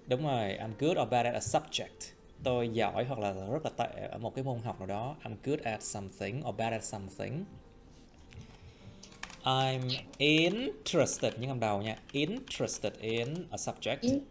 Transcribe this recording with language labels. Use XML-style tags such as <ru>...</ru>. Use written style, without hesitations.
<vi>đúng rồi,</vi> <en>I'm good or bad at a subject.</en> <vi>Tôi giỏi hoặc là rất là tệ ở một cái môn học nào đó.</vi> <en>I'm good at something or bad at something. I'm interested,</en> <vi>những âm đầu nha.</vi> <en>Interested in a subject.</en>